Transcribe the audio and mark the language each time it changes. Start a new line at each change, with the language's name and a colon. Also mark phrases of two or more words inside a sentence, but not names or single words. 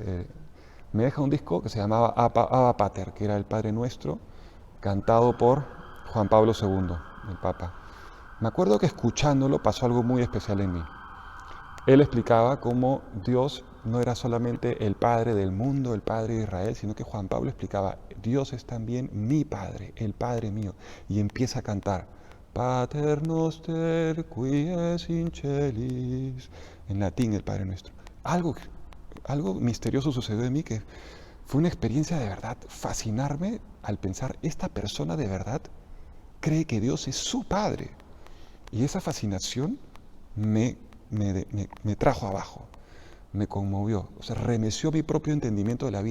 Spanish: Me deja un disco que se llamaba Abba Pater, que era el Padre Nuestro, cantado por Juan Pablo II, el Papa. Me acuerdo que escuchándolo pasó algo muy especial en mí. Él explicaba cómo Dios no era solamente el Padre del mundo, el Padre de Israel, sino que Juan Pablo explicaba, Dios es también mi Padre, el Padre mío. Y empieza a cantar,
Latin: Pater noster qui es in celis,
Spanish: en latín el Padre Nuestro. Algo misterioso sucedió en mí que fue una experiencia de verdad, fascinarme al pensar, esta persona de verdad cree que Dios es su Padre. Y esa fascinación me trajo abajo, me conmovió, o sea, remeció mi propio entendimiento de la vida.